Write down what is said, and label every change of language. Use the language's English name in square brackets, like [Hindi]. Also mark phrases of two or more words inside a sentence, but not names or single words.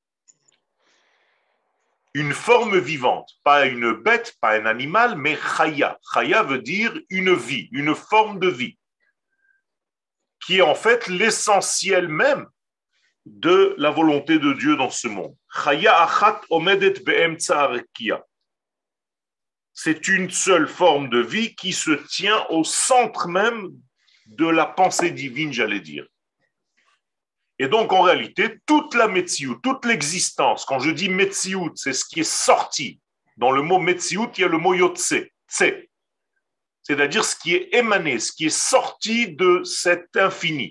[French] Une forme vivante, pas une bête, pas un animal, mais Chaya. Chaya veut dire une vie, une forme de vie, qui est en fait l'essentiel même de la volonté de Dieu dans ce monde. [Hebrew] חיה אחת עומדת באמצע הרקיע. [French] C'est une seule forme de vie qui se tient au centre même de la pensée divine, j'allais dire. Et donc, en réalité, toute la Metsiout, toute l'existence, quand je dis Metsiout, c'est ce qui est sorti. Dans le mot Metsiout, il y a le mot Yotse, c'est-à-dire ce qui est émané, ce qui est sorti de cet infini.